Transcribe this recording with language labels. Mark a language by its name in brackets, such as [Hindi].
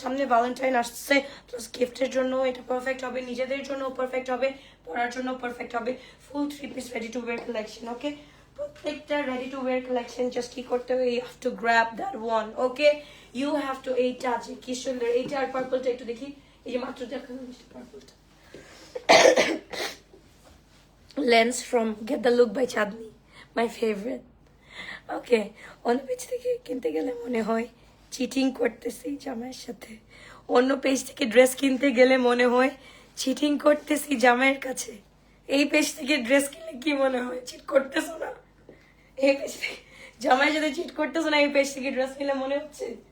[Bangla] সামনে ভ্যালেন্টাইন আসছে, প্লাস গিফটের জন্য এটা পারফেক্ট হবে, নিজেদের জন্য পারফেক্ট হবে, পরার জন্য পারফেক্ট হবে। ফুল 3 piece ready to wire collection. ওকে, প্রত্যেকটা ready to wire collection just কি করতে হবে, [English] You have to grab that one. [Bangla] Okay, [English] You have to. [Bangla] এইটা আছে কি সুন্দর, এইটা আর পার্পলটা একটু দেখি, এই যে মাত্র দেখানো পার্পলটা। [English] Lens from Get the Look by Chandni, my favorite. [Bangla] ওকে, অন্য পেজ থেকে কিনতে গেলে মনে হয় চিটিং করতেছি জামাইয়ের সাথে। অন্য পেজ থেকে ড্রেস কিনতে গেলে মনে হয় চিটিং করতেছি জামাইয়ের কাছে। এই পেজ থেকে ড্রেস কিনলে কি মনে হয়, চিট করতেছো না? এই পেজ থেকে জামাইয়ের সাথে চিট করতেছো না, এই পেজ থেকে ড্রেস কিনলে মনে হচ্ছে।